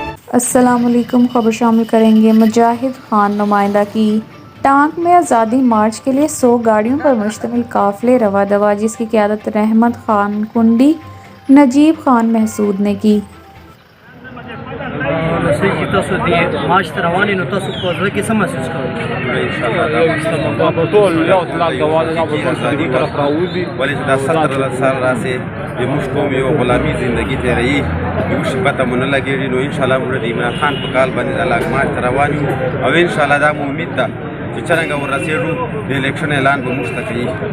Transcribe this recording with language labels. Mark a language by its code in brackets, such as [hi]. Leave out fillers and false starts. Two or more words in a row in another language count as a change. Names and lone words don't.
[ar] السلام علیکم۔ [ur] خبر شامل کریں گے مجاہد خان نمائندہ کی ٹانک میں آزادی مارچ کے لیے 100 گاڑیوں پر مشتمل قافلے رواں دواں، جس کی قیادت رحمت خان کنڈی، نجیب خان محسود نے کی۔ [ps] تاسو دې مارچ ته روان یې، نو تاسو په زړه کې څه محسوس ولې چې دا 17 سال راسي د موږ قوم یو غلامي زندگی تېروي، یو شي پته مو نه لګېږي، نو انشاءالله موږ د عمران خان په کال باندې د [en] lock march [ps] ته روان یو، او انشاءالله دا مو امید ده چې څرنګه ورسېږو د الیکشن اعلان به موږ ته کوي.